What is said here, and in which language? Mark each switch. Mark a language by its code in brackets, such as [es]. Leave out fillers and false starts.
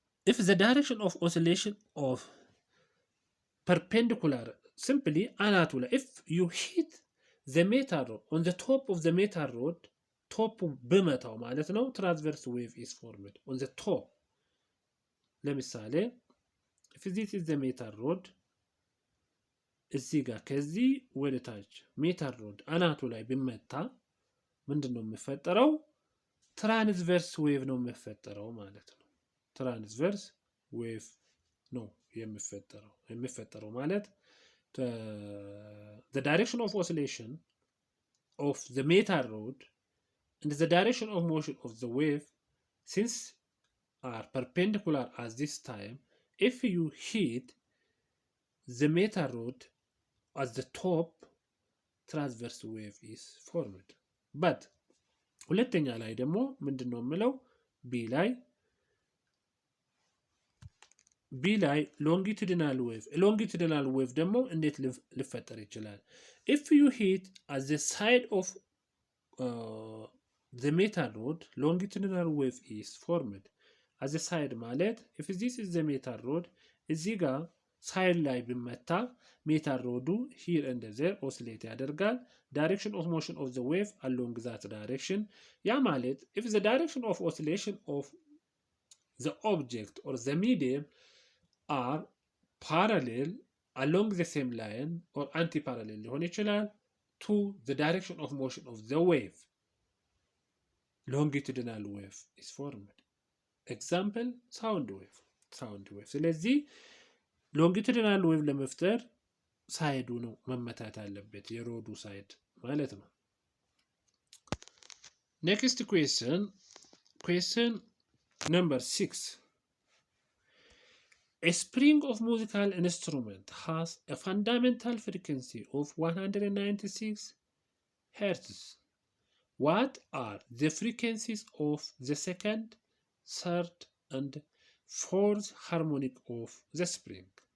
[en] if the direction of oscillation of perpendicular simply [am] አናቱ ላይ [en] if you hit the metal rod on the top of the metal rod top [am] ብመታው ማለት ነው [en] transverse wave is formed on the top [am] ለምሳሌ [en] if this is the metal rod [am] እዚህ ጋር ከዚህ ወደ ታች ሜታል ሮድ አናቱ ላይ ቢመታ ምንድን ነው የሚፈጠረው? ትራንስቨርስ ዌቭ ነው የሚፈጠረው ማለት [en] ነው። ትራንስቨርስ ዌቭ ነው የሚፈጠረው ማለት the direction of oscillation of the metal rod and the direction of motion of the wave since are perpendicular at this time, if you hit the metal rod at the top, transverse wave is formed. [am] but ሁለተኛ ላይ ደግሞ ምንድነው የምለው ቢ ላይ ሎንጊቱዲናል ዌቭ ደግሞ እንዴት ሊፈጠር ይችላል? [en] if you hit at the side of the metal rod, longitudinal wave is formed. at the side [am] ማለት [en] if this is the metal rod, [am] እዚህ ጋር ሳይድ ላይ ቢመታ ሜታል ሮዱ [en] here and there oscillate [am] ያደርጋል። [en] direction of motion of the wave along that direction። [am] ያ ማለት [en] if the direction of oscillation of the object or the medium are parallel along the same line or anti-parallel [am] ሊሆን ይችላል [en] to the direction of motion of the wave, longitudinal wave is formed. example sound wave. [am] ስለዚህ ሎንጊቱዲናል ዌቭ ለመፍጠር ሳይዱ ነው መመታት አለበት፣ የሮዱ ሳይድ ማለት ነው። [en] next question number 6. a spring of musical instrument has a fundamental frequency of 196 Hz. what are the frequencies of the second, third and fourth harmonic of the spring?